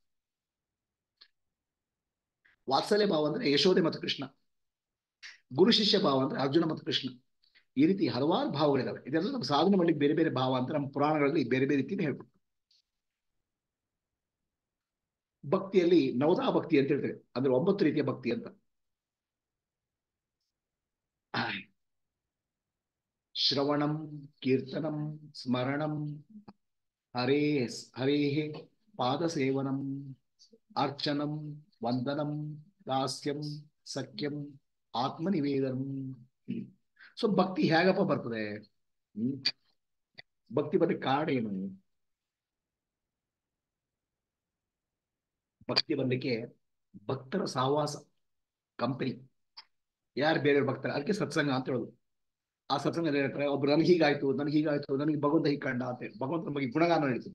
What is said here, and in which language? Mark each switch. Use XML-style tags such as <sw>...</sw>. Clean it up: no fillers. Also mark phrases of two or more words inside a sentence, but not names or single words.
<kn>ವಾತ್ಸಲ್ಯ ಭಾವ ಅಂದ್ರೆ ಯಶೋದೆ ಮತ್ತು ಕೃಷ್ಣ. ಗುರು ಶಿಷ್ಯ ಭಾವ ಅಂದ್ರೆ ಅರ್ಜುನ ಮತ್ತು ಕೃಷ್ಣ. ಈ ರೀತಿ ಹಲವಾರು ಭಾವಗಳಿದಾವೆ. ಇದೆಲ್ಲ ನಮ್ಮ ಸಾಧನೆ ಮಾಡ್ಲಿಕ್ಕೆ ಬೇರೆ ಬೇರೆ ಭಾವ ಅಂತ ನಮ್ಮ ಪುರಾಣಗಳಲ್ಲಿ ಬೇರೆ ಬೇರೆ ರೀತಿಯಲ್ಲಿ ಹೇಳ್ಬಿಟ್ಟು. ಭಕ್ತಿಯಲ್ಲಿ ನವದಾ ಭಕ್ತಿ ಅಂತ ಹೇಳ್ತೇವೆ, ಅಂದ್ರೆ 9 ರೀತಿಯ ಭಕ್ತಿ ಅಂತ.</kn> <sa>ಶ್ರವಣಂ, ಕೀರ್ತನಂ, ಸ್ಮರಣಂ, ಹರೇ ಹರೇ ಪಾದ ಸೇವನಂ, ಅರ್ಚನಂ, ವಂದನಂ, ದಾಸ್ಯಂ, ಸಖ್ಯಂ, ಆತ್ಮನಿವೇದನಂ.</sa> <kn>ಸೊ ಭಕ್ತಿ ಹೇಗಪ್ಪ ಬರ್ತದೆ? ಭಕ್ತಿ ಬರ್ಲಿಕ್ಕೆ ಕಾರಣ ಏನು? ಭಕ್ತಿ ಬರ್ಲಿಕ್ಕೆ ಭಕ್ತರ ಸಹವಾಸ, ಕಂಪನಿ. ಯಾರು ಬೇರೆ ಭಕ್ತರ, ಅದಕ್ಕೆ ಸತ್ಸಂಗ ಅಂತ ಹೇಳೋದು. ಆ ಸತ್ಸಂಗ ಹೇಳ್ತಾರೆ, ಒಬ್ರು ನನಗೆ ಹೀಗಾಯ್ತು, ನನಗೆ ಹೀಗಾಯ್ತು, ನನಗೆ ಭಗವಂತ ಹೀಗೆ ಕಂಡ ಅಂತ ಹೇಳಿ ಭಗವಂತ ನಮಗೆ ಗುಣಗಾನ ಹೇಳ್ತದೆ.</kn>